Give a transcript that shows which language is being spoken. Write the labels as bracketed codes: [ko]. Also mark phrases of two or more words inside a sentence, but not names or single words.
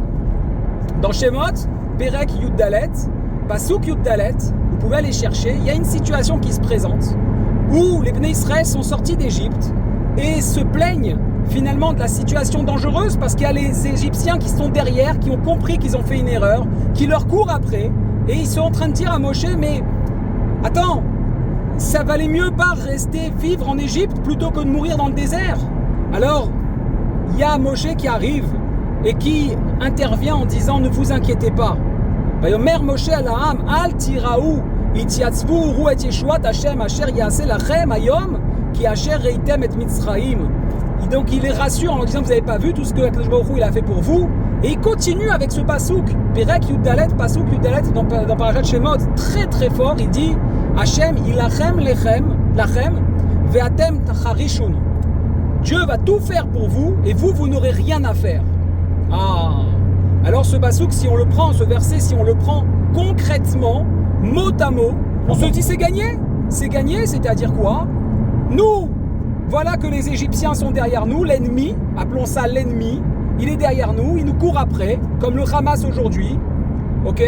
[fr] Dans Shemot, [he] פרק יד פסוק יד, [fr] vous pouvez aller chercher, il y a une situation qui se présente, où les Bnei Israël sont sortis d'Égypte et se plaignent finalement de la situation dangereuse parce qu'il y a les Égyptiens qui sont derrière, qui ont compris qu'ils ont fait une erreur, qui leur courent après et ils sont en train de dire à Moshe, mais attends, ça valait mieux pas rester vivre en Égypte plutôt que de mourir dans le désert. Alors, il y a Moshe qui arrive et qui intervient en disant, ne vous inquiétez pas. [he] ויאמר משה אל העם אל תיראו התיצבו וראו את ישועת ה' אשר יעשה לכם היום כי אשר ראיתם את מצרים. [fr] Et donc il les rassure en leur disant, vous n'avez pas vu tout ce que [he] הקדוש ברוך הוא [fr] il a fait pour vous. Et il continue avec ce pasouk, [he] פרק יד פסוק יד [fr] dans [he] פרשת שמות, [fr] très très fort, il dit, [he] ה' ילחם לכם ואתם תחרישון. [fr] Dieu va tout faire pour vous et vous n'aurez rien à faire. Ah, alors ce pasouk, si on le prend, ce verset, si on le prend concrètement, mot à mot, on se dit c'est gagné, c'est-à-dire quoi? Nous, voilà que les Égyptiens sont derrière nous, l'ennemi, appelons ça l'ennemi, il est derrière nous, il nous court après, comme le Hamas aujourd'hui, ok?